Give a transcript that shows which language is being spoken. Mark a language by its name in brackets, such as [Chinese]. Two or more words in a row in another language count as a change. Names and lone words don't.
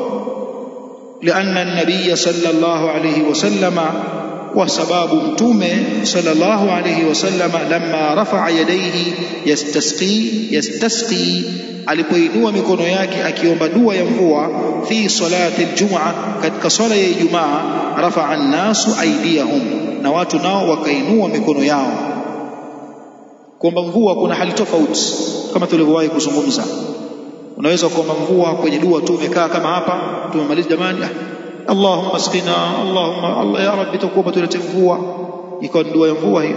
[Arabic] لأن النبي صلى الله عليه وسلم, [Swahili] kwa sababu mtume [Arabic] صلى الله عليه وسلم لما رفع يديه يستسقي, [Swahili] alipoinua mikono yake akiomba dua ya mvua, [Arabic] في صلاة الجمعة, [Swahili] katika swala ya Ijumaa, [Arabic] رفع الناس أيديهم, [Swahili] na watu nao wakainua mikono yao. Kuomba mvua kuna hali tofauti kama tulivyowahi kuzungumza. Unaweza kuomba mvua kwenye dua tu, umekaa kama hapa tumemaliza jamani, [Arabic] اللهم اسقنا, اللهم الله يا رب [Swahili] tukuomba tulete mvua, ikawa dua ya mvua hiyo.